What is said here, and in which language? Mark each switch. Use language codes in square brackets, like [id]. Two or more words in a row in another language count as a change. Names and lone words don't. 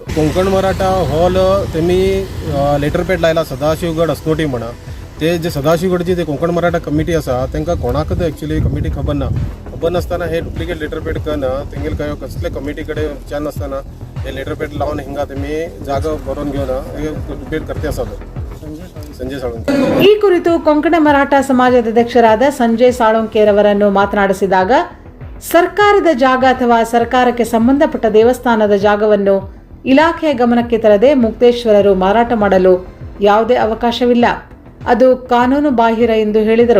[kok] कोंकण मराठा हॉल तेमी लेटरपॅड लायला सदाशिवगड अस्नोटी म्हणा. ते जे सदाशिवगडची ते कोंकण मराठा कमिटी आसा तांकां कोणाकच [en] actually committee [kok] खबर ना. खबर नासतना हे [en] duplicate letterpad [kok] करून तेंगेले काय कसले कमिटी कडेन विचार नासतना हे लेटरपॅड लावन हिंगा तेमी जागा बरोवन घेवन हे डुप्लिकेट करते आसात. [kn] ಸಂಜಯ್ ಸಾಳುಂಕೆ ಈ ಕುರಿತು ಕೊಂಕಣ ಮರಾಠ ಸಮಾಜದ ಅಧ್ಯಕ್ಷರಾದ ಸಂಜಯ್ ಸಾಳುಂಕೆರವರನ್ನು ಮಾತನಾಡಿಸಿದಾಗ ಸರ್ಕಾರದ ಜಾಗ ಅಥವಾ ಸರ್ಕಾರಕ್ಕೆ ಸಂಬಂಧಪಟ್ಟ ದೇವಸ್ಥಾನದ ಜಾಗವನ್ನು ಇಲಾಖೆಯ ಗಮನಕ್ಕೆ ತರದೆ ಮುಕ್ತೇಶ್ವರರು ಮಾರಾಟ ಮಾಡಲು ಯಾವುದೇ ಅವಕಾಶವಿಲ್ಲ, ಅದು ಕಾನೂನು ಬಾಹಿರ ಎಂದು ಹೇಳಿದರು.